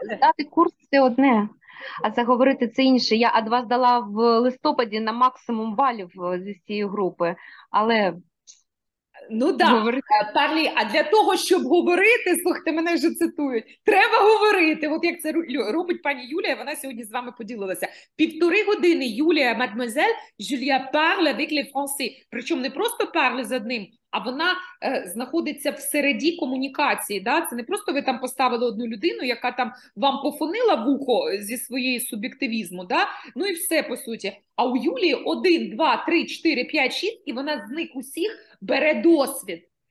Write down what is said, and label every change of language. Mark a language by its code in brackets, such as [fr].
[uk] Здати курс – це одне, а заговорити – це інше. Я А2 здала в листопаді на максимум балів зі цієї групи, але... Ну так, Парлі, а для того, щоб говорити, слухайте, мене вже цитують, треба говорити. От як це робить пані Юлія, вона сьогодні з вами поділилася. 1,5 години Юлія, мадемуазель, [fr] Julia parle avec les Français. [uk] Причому не просто [fr] parle [uk] з одним, а вона знаходиться всередині комунікації. Да? Це не просто ви там поставили одну людину, яка там вам пофонила вухо зі своєї суб'єктивізму, да? Ну і все, по суті. А у Юлії 1, 2, 3, 4, 5, 6, і вона з них усіх бере досвід.